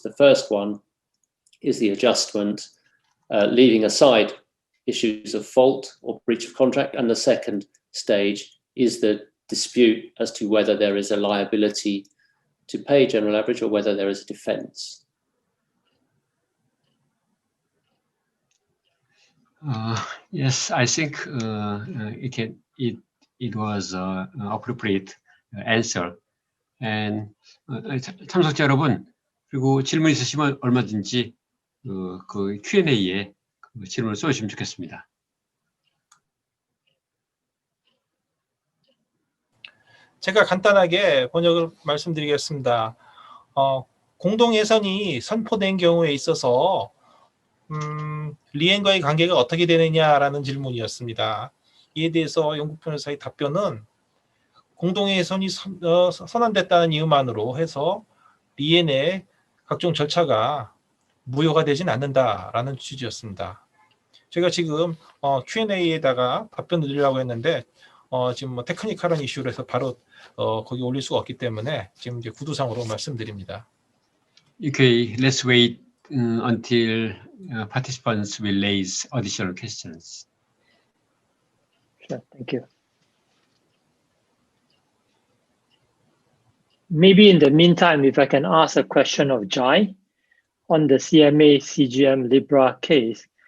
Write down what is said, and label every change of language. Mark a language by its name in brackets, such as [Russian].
[English] The first one is the adjustment, leaving aside issues of fault or breach of contract, and the second stage is the dispute as to whether there is a liability to pay general average or whether there is a defence. Yes, I think it was appropriate answer. And [Korean] 참석자 여러분, 그리고 질문 있으시면 얼마든지 그 Q&A에 질문을 써주시면 좋겠습니다. 제가 간단하게 번역을 말씀드리겠습니다. 공동 예선이 선포된 경우에 있어서 리엔과의 관계가 어떻게 되느냐라는 질문이었습니다. 이에 대해서 영국 변호사의 답변은 공동 예선이 선언됐다는 이유만으로 해서 리엔의 각종 절차가 무효가 되진 않는다라는 취지였습니다. 제가 지금 Q&A에다가 답변을 드리려고 했는데 지금 뭐 테크니컬한 이슈로 해서 바로 거기 올릴 수가 없기 때문에 지금 이제 구두상으로 말씀드립니다. [English] Okay, let's wait until participants will raise additional questions. Sure, thank you. Maybe in the meantime, if I can ask a question of Jai on the CMA CGM Libra case,